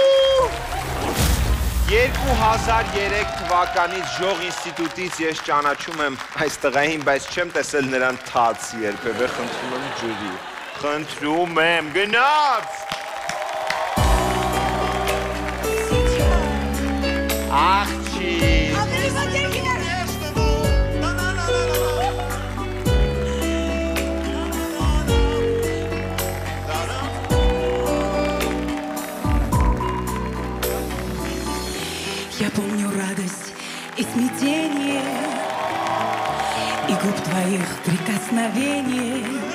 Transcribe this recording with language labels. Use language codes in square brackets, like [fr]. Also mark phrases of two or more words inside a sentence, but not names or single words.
[hy] 2003 թվականից Ժող ինստիտուտից ես ճանաչում եմ այս տղային, բայց չեմ տեսել նրան թաց երբևէ, խնդրում եմ ջրի։ Խնդրում եմ, գնաց։ Աղջի։ [ru] Я помню радость и смятение, и губ твоих прикосновение.